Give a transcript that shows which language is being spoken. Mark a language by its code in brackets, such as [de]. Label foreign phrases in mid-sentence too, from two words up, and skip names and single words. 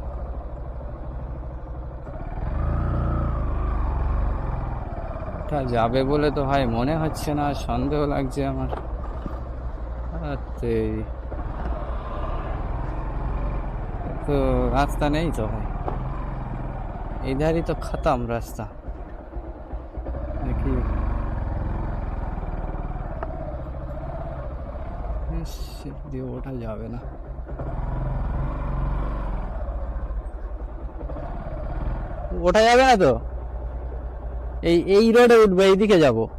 [bn] ওঠা যাবে বলে তো ভাই মনে হচ্ছে না, সন্দেহ লাগছে আমার। তো রাস্তা নেই তো ভাই, [hi] इधर तो खत्म रास्ता। [bn] देखिए দিয়ে ওঠা যাবে না। ওঠা যাবে না তো, এই রোডে উঠবো, এইদিকে যাব।